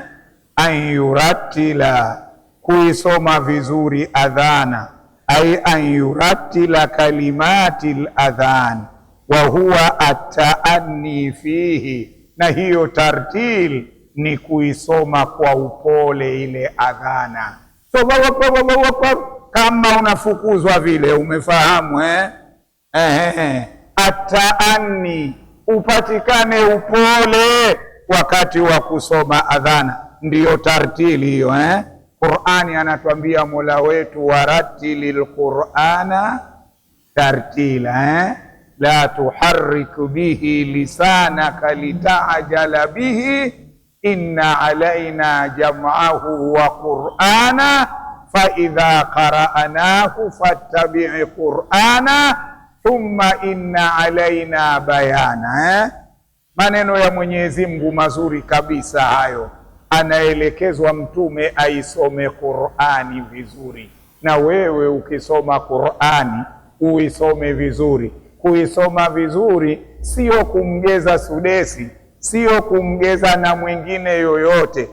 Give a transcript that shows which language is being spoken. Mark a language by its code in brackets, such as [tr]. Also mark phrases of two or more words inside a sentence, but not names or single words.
[ar] أن يرتل, [sw] kuisoma vizuri adhana, [ar] أي أن يرتل كلمات الأذان وهو التأني فيه, [sw] na hiyo tartil ni kuisoma kwa upole ile adhana, so kama unafukuzwa vile, umefahamu At-ta'anni, upatikane upole wakati wa kusoma adhana, ndiyo tartili hiyo Qur'ani anatuambia Mola wetu, [ar] ورتل القرآن ترتيلا لا تحرك به لسانك لتعجل به إن علينا جمعه وقرآنه فإذا قرأناه فاتبع قرآنه ثم إن علينا بيانه. [sw] Maneno ya Mwenyezi Mungu mazuri kabisa hayo. Anaelekezwa mtume aisome Qur'ani vizuri, na wewe ukisoma Qur'ani uisome vizuri. Kuisoma vizuri sio kumgeza Sudesi, sio kumgeza na mwingine yoyote.